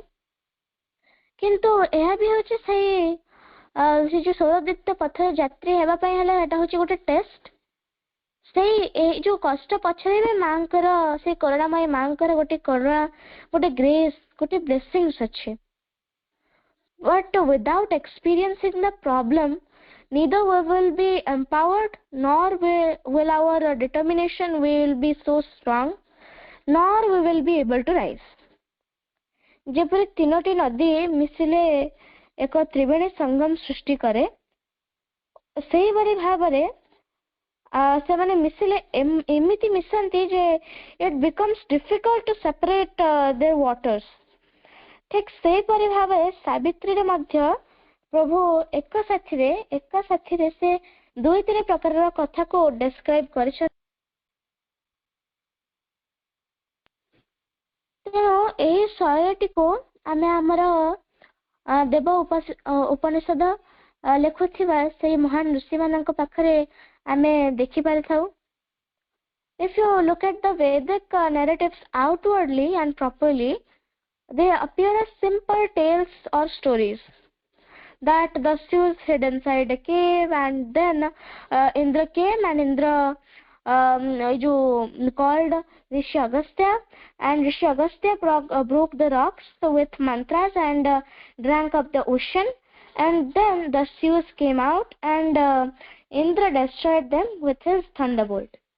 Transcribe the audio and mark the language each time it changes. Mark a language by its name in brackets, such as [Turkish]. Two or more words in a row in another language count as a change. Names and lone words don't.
[Odia] କିନ୍ତୁ ଏହା ବି ହେଉଛି ସେ ଯୋଉ ସୌରଦୀପ୍ତ ପଥର ଯାତ୍ରୀ ହେବା ପାଇଁ ହେଲେ ଏଟା ହେଉଛି ଗୋଟେ ଟେଷ୍ଟ। ଏଇ ଯୋଉ କଷ୍ଟ ପଛରେ ବି ମାଙ୍କର ସେଇ କରୁଣାମୟୀ ମାଙ୍କର ଗୋଟେ କରୁଣା, ଗୋଟେ ଗ୍ରେସ୍, ଗୋଟେ ବ୍ଲେସିଂସ୍ ଅଛି। [English] But without experiencing the problem, neither we will be empowered, nor will our determination will be so strong, nor we will be able to rise. [Odia] ଯେପରି ତିନୋଟି ନଦୀ ମିଶିଲେ ଏକ ତ୍ରିବେଣୀ ସଙ୍ଗମ ସୃଷ୍ଟି କରେ, ସେଇଭଳି ଭାବରେ ସେମାନେ ମିଶିଲେ ଏମିତି ମିଶନ୍ତି ଯେ [English] it becomes difficult to separate their waters. [Odia] ଠିକ୍ ସେଇପରି ଭାବରେ ସାବିତ୍ରୀରେ ମଧ୍ୟ ପ୍ରଭୁ ଏକ ସାଥିରେ ସେ ଦୁଇଟି ପ୍ରକାରର କଥାକୁ ଡେସ୍କ୍ରାଇବ୍ କରିଛନ୍ତି। ତେଣୁ ଏହି ଶୈଳୀଟିକୁ ଆମେ ଆମର ଦେବ ଉପନିଷଦ ଲେଖୁଥିବା ସେଇ ମହାନ ଋଷିମାନଙ୍କ ପାଖରେ ଆମେ ଦେଖିପାରିଥାଉ। [English] If you look at the Vedic narratives outwardly and properly, they appear as simple tales or stories that Dasyus hid inside a cave, and then Indra came and Indra called Rishi Agastya, and Rishi Agastya broke the rocks with mantras and drank up the ocean, and then the Zeus came out and Indra destroyed them with his thunderbolt.